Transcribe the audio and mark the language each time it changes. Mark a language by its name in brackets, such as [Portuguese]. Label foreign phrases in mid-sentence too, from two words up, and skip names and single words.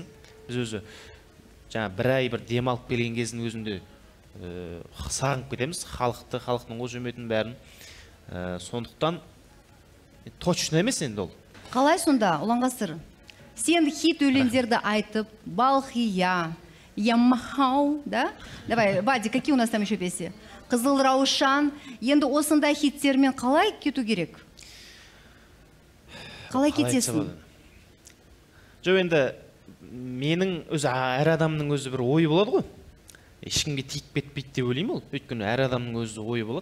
[Kazakh] Біз өзі жаңа 1 ай бір демалып келген кездің өзінде сағынып кетеміз халықты, халықтың қошеметін бәрін. Сондықтан точно емес енді ол. Қалай сонда, Ұланғасыр? Сен хит өлеңдерді айтып, Балхия, Ямахау, да? [Russian] Давай, Вадик, какие у нас там еще песни? [Kazakh] Қызыл Раушан. Енді осындай хиттермен қалай кету керек? Қалай кетесің? Жоқ, енді менің өзі әр адамның өзі бір ойы болады ғой. Ешкімге тиіп кетпейді деп ойлаймын ол. Өйткені әр адамның өзі ойы болады.